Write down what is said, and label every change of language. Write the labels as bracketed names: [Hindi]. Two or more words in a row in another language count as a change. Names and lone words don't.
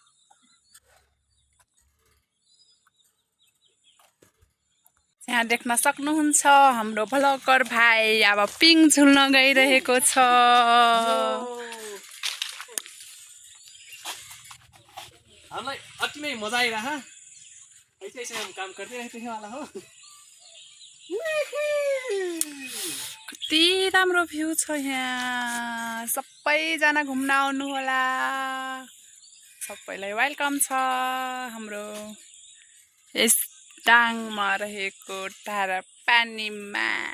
[Nepali] यहाँ देख्न सक्नुहुन्छ हाम्रो भ्लगर भाइ अब पिङ झुल्न गइरहेको छ हामीलाई अति नै मजा आइरह [Hindi] ऐसे हम काम करते रहते हैं [Nepali] वाला हो कति राम्रो भ्यू छ यहाँ सबैजना घुम्न आउनु होला सबैलाई वेलकम छ हाम्रो यस डाङमा रहेको टाढा पानीमा